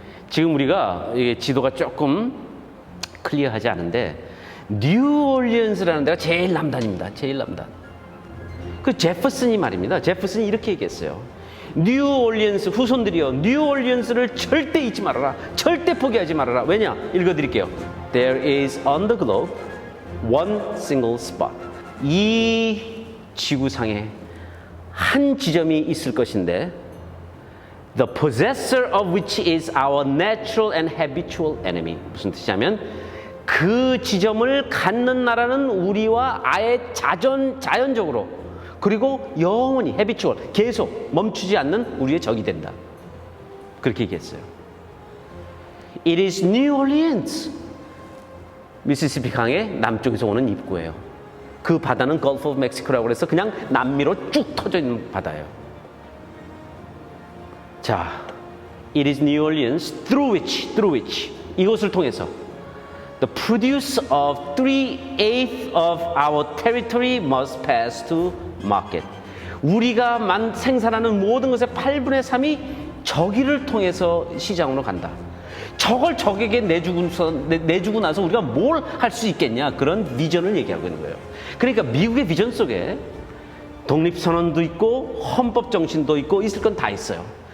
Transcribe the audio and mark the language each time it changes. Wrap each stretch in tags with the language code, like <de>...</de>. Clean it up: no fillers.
<ko>지금 우리가 이게 지도가 조금 클리어하지 않은데 뉴올리언스라는 데가 제일 남단입니다. 제일 남단. 그 제퍼슨이 말입니다. 제퍼슨이 이렇게 얘기했어요. 뉴올리언스 후손들이요, 뉴올리언스를 절대 잊지 말아라. 절대 포기하지 말아라. 왜냐? 읽어드릴게요.</ko> <en>There is on the globe one single spot.</en> <ko>이 지구상에 한 지점이 있을 것인데</ko> <en>the possessor of which is our natural and habitual enemy.</en> <ko>무슨 뜻이냐면 그 지점을 갖는 나라는 우리와 아예 자연적으로 그리고 영원히 habitual, 계속 멈추지 않는 우리의 적이 된다. 그렇게 얘기했어요.</ko> <en>It is New Orleans.</en> <ko>미시시피 강의 남쪽에서 오는 입구예요. 그 바다는 Gulf of Mexico라고 해서 그냥 남미로 쭉 터져 있는 바다예요.</ko> <en>자, it is New Orleans through which</en> <ko>이것을 통해서</ko> <en>the produce of 3/8 of our territory must pass to market.</en> <ko>우리가 생산하는 모든 것의 8분의 3이 저기를 통해서 시장으로 간다. 저걸 적에게 내주고 나서 우리가 뭘 할 수 있겠냐, 그런 비전을 얘기하고 있는 거예요. 그러니까 미국의 비전 속에 독립선언도 있고 헌법 정신도 있고 있을 건 다 있어요.</ko>